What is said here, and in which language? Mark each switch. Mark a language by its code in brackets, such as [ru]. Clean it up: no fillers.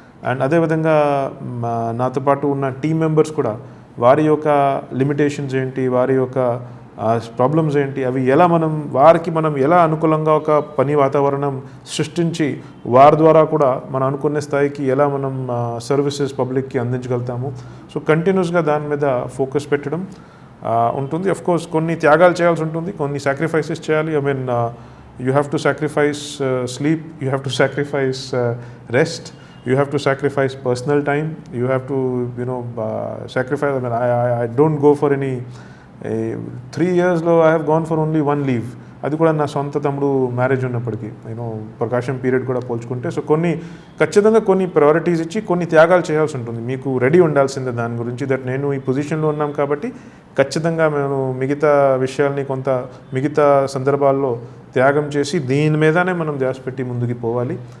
[te] And అదేవిధంగా నాతో పాటు ఉన్న టీం మెంబర్స్ కూడా వారి యొక్క లిమిటేషన్స్ ఏంటి, వారి యొక్క ప్రాబ్లమ్స్ ఏంటి, అవి ఎలా మనం ఎలా అనుకూలంగా ఒక పని వాతావరణం సృష్టించి వారి ద్వారా కూడా మనం అనుకునే స్థాయికి ఎలా మనం సర్వీసెస్ పబ్లిక్కి అందించగలుగుతాము. సో కంటిన్యూస్గా దాని మీద ఫోకస్ పెట్టడం ఉంటుంది. అఫ్కోర్స్ కొన్ని త్యాగాలు చేయాల్సి ఉంటుంది, కొన్ని సాక్రిఫైసెస్ చేయాలి. [en] you have to sacrifice sleep, you have to sacrifice rest, you have to sacrifice personal time, you have to sacrifice. I mean, I don't go for any 3 years లో I have gone for only 1 leave. [te] అది కూడా నా సొంత తమ్ముడు marriage ఉన్నప్పటికీ ప్రకాశం period కూడా పోల్చుకుంటే. So ఖచ్చితంగా కొన్ని ప్రయారిటీస్ ఇచ్చి కొన్ని త్యాగాలు చేయాల్సి ఉంటుంది. మీకు రెడీ ఉండాల్సిందే దాని గురించి. దట్ నేను ఈ పొజిషన్లో ఉన్నాం కాబట్టి ఖచ్చితంగా మేము మిగతా విషయాల్ని మిగతా సందర్భాల్లో త్యాగం చేసి దీని మీదనే మనం ధ్యాస పెట్టి ముందుకు పోవాలి.